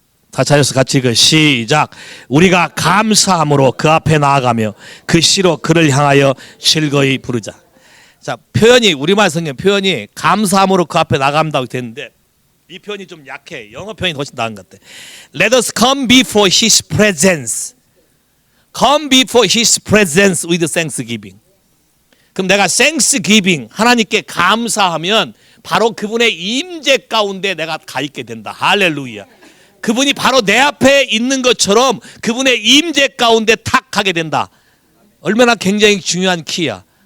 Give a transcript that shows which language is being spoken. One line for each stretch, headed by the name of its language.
Korean: 다 찾아서 같이 시작. 우리가 감사함으로 그 앞에 나아가며 그 시로 그를 향하여 즐거이 부르자. 자, 표현이 우리말 성경 표현이 감사함으로 그 앞에 나간다고 됐는데 이 표현이 좀 약해. 영어 표현이 훨씬 나은 것 같아.
English: Let us come before His presence. Come before His presence with thanksgiving.
Korean: 그럼 내가 thanksgiving 하나님께 감사하면 바로 그분의 임재 가운데 내가 가 있게 된다. 할렐루야. 그분이 바로 내 앞에 있는 것처럼 그분의 임재 가운데 탁 가게 된다. 얼마나 굉장히 중요한 키야.